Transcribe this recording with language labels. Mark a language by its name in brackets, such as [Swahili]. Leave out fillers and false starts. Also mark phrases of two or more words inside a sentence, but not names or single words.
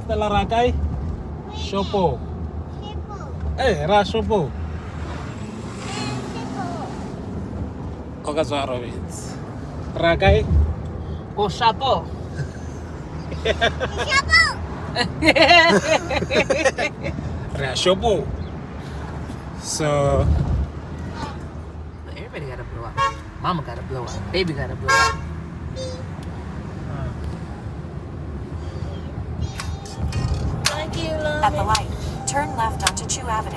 [Tswana] Stella Rakai? Shopo. Hey, ra shopo. O ka tswa Roberts. Rakai? Goshopo. Re a shopo. [English] So Everybody gotta blow up. Mama gotta blow up. Baby gotta blow up. At the light, turn left onto Chew Avenue.